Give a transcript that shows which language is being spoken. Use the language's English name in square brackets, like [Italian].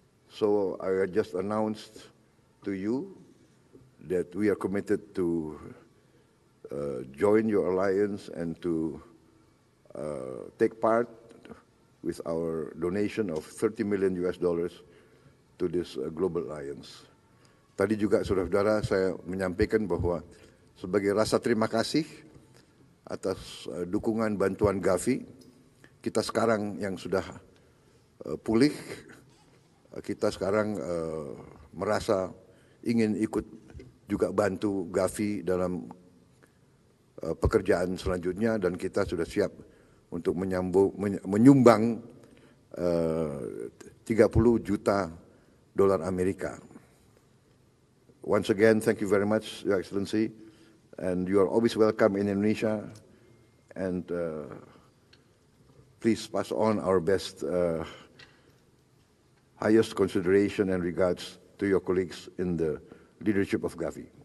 [English] So I just announced to you that we are committed to join your alliance and to take part with our donation of $30 million to this global alliance. [Indonesian] Tadi juga saudara-saudara saya menyampaikan bahwa sebagai rasa terima kasih atas dukungan bantuan Gavi, kita sekarang yang sudah pulih, kita sekarang merasa ingin ikut juga bantu Gavi dalam pekerjaan selanjutnya, dan kita sudah siap untuk menyumbang 30 juta dolar Amerika. [English] Once again, thank you very much, Your Excellency, and you are always welcome in Indonesia, and please pass on our best, highest consideration and regards to your colleagues in the leadership of Gavi.